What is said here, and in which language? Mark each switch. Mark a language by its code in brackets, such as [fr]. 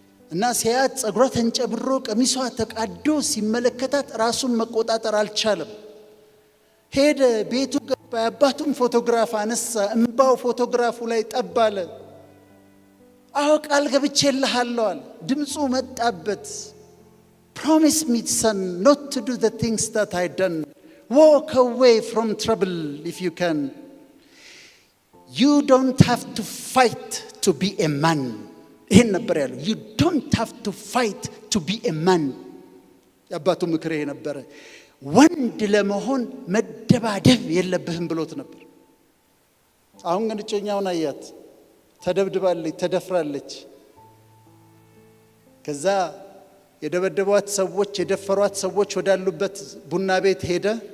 [am] እና ሲያት ጸጉሯ ተንጨብሮ ቀሚሷ ተቃዶ ሲመለከታት ራሱን መቆጣጠር አልቻለም። ሄደ ቤቱ ገባ። አባቱም ፎቶግራፍ አነሳ። እንባው ፎቶግራፉ ላይ ጠባለ። አዎ ቃል ገብቼልሃለሁ አለ። ድምፁ መጣበት። [en] promise me son not to do the things that I done. walk away from trouble if you can. you don't have to fight to be a man. [am] ይሄን ነበር ያለው። [en] you don't have to fight to be a man. [am] ያባቱ ምክር ይሄ ነበር። ወንድ ለመሆን መደባደብ የለብህም ብሎት ነበር። አሁን ግን እጮኛውን አያት፣ ተደብድባለች፣ ተደፍራለች። ከዛ የደበደቧት ሰዎች የደፈሯት ሰዎች ወዳሉበት ቡና ቤት ሄደ።